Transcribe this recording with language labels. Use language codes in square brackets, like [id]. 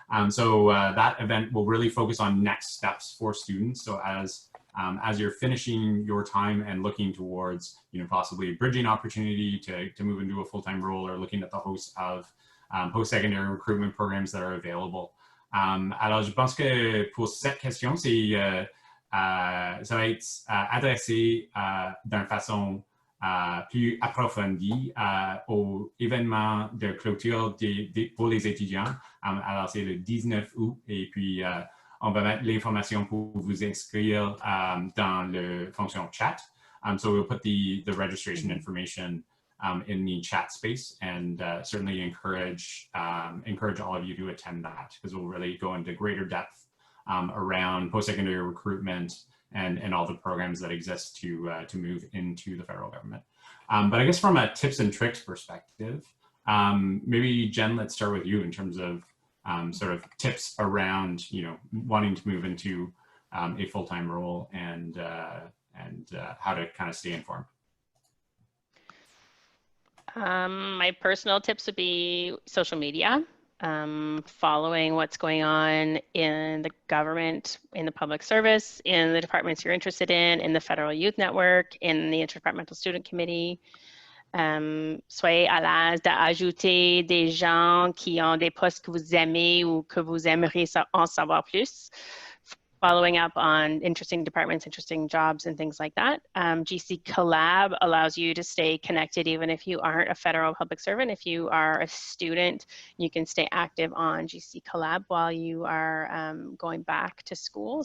[en] So that event will really focus on next steps for students. So as you're finishing your time and looking towards, you know, possibly a bridging opportunity to move into a full-time role, or looking at the host of post-secondary recruitment programs that are available. [fr] Alors, je pense que pour cette question, ça va être adressé d'une façon plus approfondie au événement de clôture pour les étudiants. Alors, c'est le 19 août, et puis on va mettre l'information pour vous inscrire dans la fonction chat. [en] So we'll put the registration information in the chat space, and certainly encourage all of you to attend that, because we'll really go into greater depth around post-secondary recruitment and all the programs that exist to move into the federal government. But I guess from a tips and tricks perspective, maybe Jen, let's start with you in terms of sort of tips around, wanting to move into a full-time role and how to kind of stay informed. My personal tips would be social media, following what's going on in the government, in the public service, in the departments you're interested in the Federal Youth Network, in the Interdepartmental Student Committee. [fr] Soyez à l'aise d'ajouter des gens qui ont des postes que vous aimez ou que vous aimeriez en savoir plus. [en] Following up on interesting departments, interesting jobs, and things like that. GC Collab allows you to stay connected even if you aren't a federal public servant. If you are a student, you can stay active on GC Collab while you are going back to school.